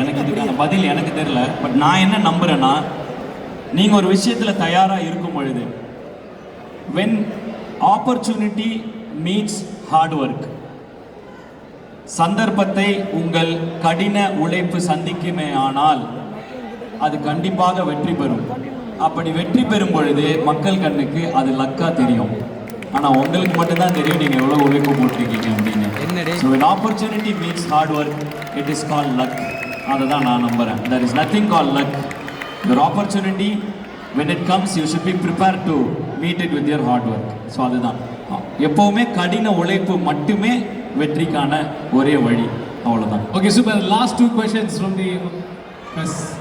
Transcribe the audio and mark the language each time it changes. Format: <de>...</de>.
<ta>எனக்கு இதுக்கான பதில் எனக்கு தெரியல. பட் நான் என்ன நம்புறேன்னா, நீங்கள் ஒரு விஷயத்தில் தயாராக இருக்கும் பொழுது</ta> <en>when opportunity meets hard work,</en> <ta>சந்தர்ப்பத்தை உங்கள் கடின உழைப்பு சந்திக்குமே ஆனால் அது கண்டிப்பாக வெற்றி பெறும். அப்படி வெற்றி பெறும் பொழுது மக்கள் கண்ணுக்கு அது லக்கா தெரியும். ஆனால் உங்களுக்கு மட்டும்தான் தெரியும் நீங்கள் எவ்வளோ உழைப்பு போட்டிருக்கீங்க அப்படின்னு.</ta> <en>So when opportunity meets hard work, it is called luck.</en> <ta>அதை தான் நான் நம்புகிறேன்.</ta> <en>There is nothing called luck. Your opportunity, when it comes, you should be prepared to meet it with your hard work.</en> <ta>So அதுதான் எப்போவுமே கடின உழைப்பு மட்டுமே வெற்றிக்கான ஒரே வழி. அவ்வளோதான். Okay super.</ta> <en>Last 2 questions from the press.</en>